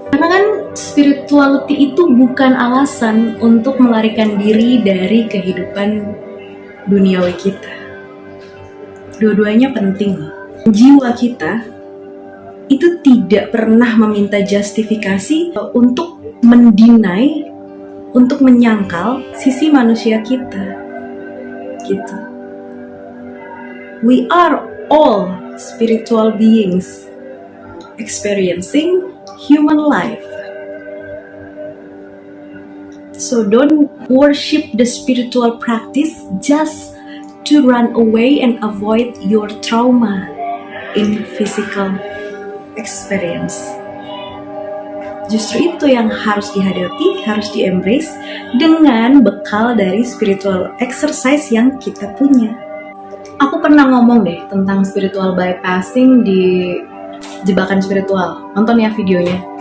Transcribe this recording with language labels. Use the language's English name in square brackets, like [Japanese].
[Indonesian] Karena kan spirituality itu bukan alasan untuk melarikan diri dari kehidupan duniawi kita. Dua-duanya penting loh. Jiwa kita itu tidak pernah meminta justifikasi untuk mendinai, untuk menyangkal sisi manusia kita. Gitu. [English] We are all spiritual beings experiencing human life. So don't worship the spiritual practice just to run away and avoid your trauma in physical experience. [Indonesian] Justru itu yang harus dihadapi, harus di-embrace dengan bekal dari spiritual exercise yang kita punya. Aku pernah ngomong deh tentang spiritual bypassing di Jebakan Spiritual. Nonton ya videonya.